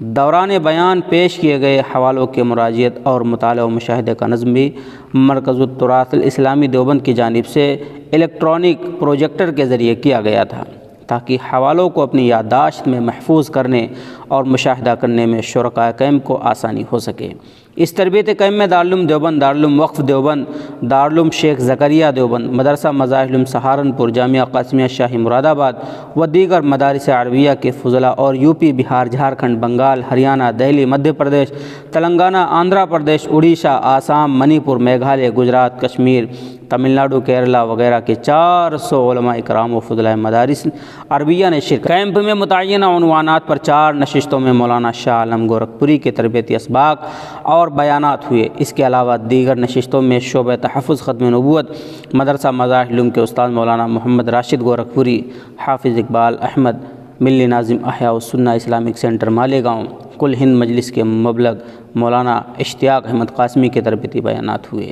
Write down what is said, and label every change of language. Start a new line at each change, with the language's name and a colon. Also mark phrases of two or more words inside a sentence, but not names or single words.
Urdu: دوران بیان پیش کیے گئے حوالوں کے مراجعت اور مطالعہ و مشاہدے کا نظم بھی مرکز التراث الاسلامی دیوبند کی جانب سے الیکٹرانک پروجیکٹر کے ذریعے کیا گیا تھا، تاکہ حوالوں کو اپنی یادداشت میں محفوظ کرنے اور مشاہدہ کرنے میں شرکاء کیمپ کو آسانی ہو سکے۔ اس تربیتی کیمپ میں دارالعلوم دیوبند، دارالعلوم وقف دیوبند، دارالعلوم شیخ زکریہ دیوبند، مدرسہ مظاہر العلوم سہارنپور، جامعہ قاسمیہ شاہی مراد آباد و دیگر مدارس عربیہ کے فضلاء اور یوپی، بہار، جھارکھنڈ، بنگال، ہریانہ، دہلی، مدھیہ پردیش، تلنگانہ، آندھرا پردیش، اڑیسہ، آسام، منی پور، میگھالیہ، گجرات، کشمیر، تمل ناڈو، کیرلا وغیرہ کے 400 علماء کرام و فضلاء مدارس عربیہ نے شرکت۔ کیمپ میں متعینہ عنوانات پر 4 نشستوں میں مولانا شاہ عالم گورکھپوری کے تربیتی اسباق اور بیانات ہوئے۔ اس کے علاوہ دیگر نشستوں میں شعبہ تحفظ ختم نبوت مدرسہ مظاہر العلوم کے استاد مولانا محمد راشد گورکھپوری، حافظ اقبال احمد، ملی ناظم احیاء السنہ اسلامک سینٹر مالیگاؤں، کل ہند مجلس کے مبلغ مولانا اشتیاق احمد قاسمی کے تربیتی بیانات ہوئے۔